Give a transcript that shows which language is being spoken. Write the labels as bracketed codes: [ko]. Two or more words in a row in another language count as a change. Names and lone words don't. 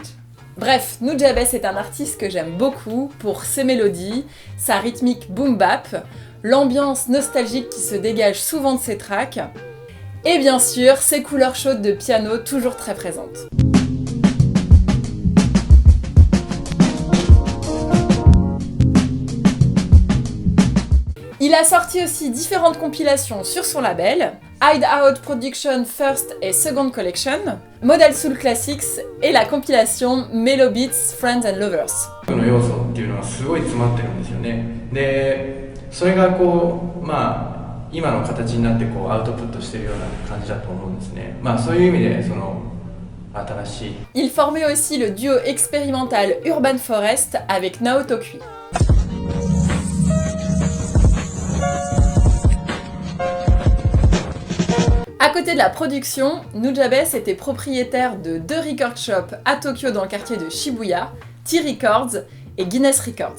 [fr] Bref, Nujabes est un artiste que j'aime beaucoup pour ses mélodies, sa rythmique [en] boom bap, [fr] l'ambiance nostalgique qui se dégage souvent de ses tracks, et bien sûr, ses couleurs chaudes de piano toujours très présentes. Il a sorti aussi différentes compilations sur son label, Hideout Production First et Second Collection, Modal Soul Classics et la compilation Melo Beats Friends and Lovers. [ja] の要素っていうのがすごい詰まってるんですよね。で、それがこうまあ今の形になってこうアウトプットしてるような感じだと思うんですね。まあそういう意味でその新しい。 [fr] Il formait aussi le duo expérimental Urban Forest avec Naoto Kui. À côté de la production, Nujabes était propriétaire de 2 [en] record shops [fr] à Tokyo dans le quartier de Shibuya, T-Records et Guinness Records.